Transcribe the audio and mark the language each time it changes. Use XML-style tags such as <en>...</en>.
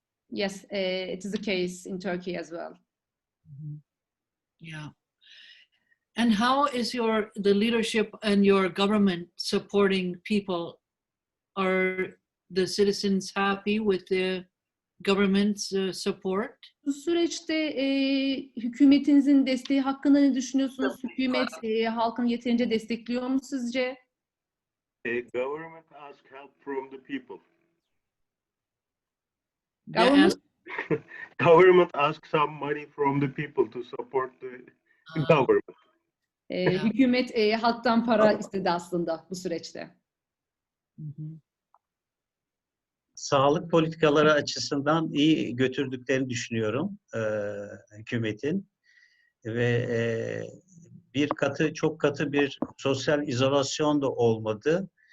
<en>Yes, it is the case in Turkey as well. Yeah. And how is the leadership and your government supporting people? Are the citizens happy with the government's support?</en> <tr>Bu süreçte hükümetinizin desteği hakkında ne düşünüyorsunuz? Hükümet halkını yeterince destekliyor mu sizce?</tr> <en>Government ask help from the people. Government? Government ask some money from the people to support the government.</en> <tr>Hükümet halktan para istedi aslında bu süreçte. Sağlık politikaları açısından iyi götürdüklerini düşünüyorum hükümetin ve çok katı bir sosyal izolasyon da olmadı.</tr>